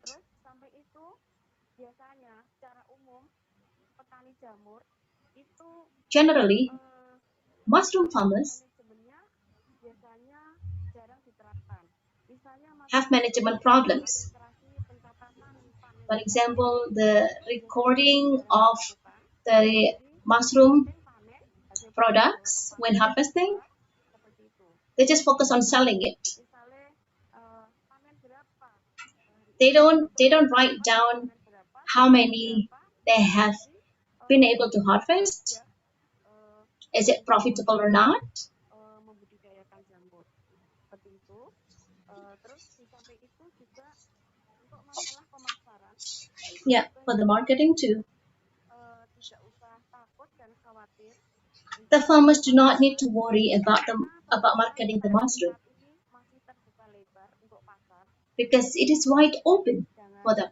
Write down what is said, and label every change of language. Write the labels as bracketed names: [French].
[Indonesian] Terus sampai itu biasanya secara umum petani jamur itu [English] Generally, mushroom farmers [Indonesian] manajemennya biasanya jarang diterapkan. Misalnya [English] have management problems. [Indonesian] administrasi pencatatan panen [English] For example, the recording of the mushroom products when harvesting, [Indonesian] seperti itu. [English] they just focus on selling it. [Indonesian] Misalnya panen berapa [English] They don't write down how many they have been able to harvest. Is it profitable or not? [Indonesian] Membudidayakan jamur seperti itu. Terus di samping itu juga untuk masalah pemasaran. [English] Yeah, for the marketing too. [Indonesian] Tidak usah takut dan khawatir. [English] The farmers do not need to worry about marketing the mushroom [Indonesian] Masih terbuka lebar untuk pasar. [English] because it is wide open for them.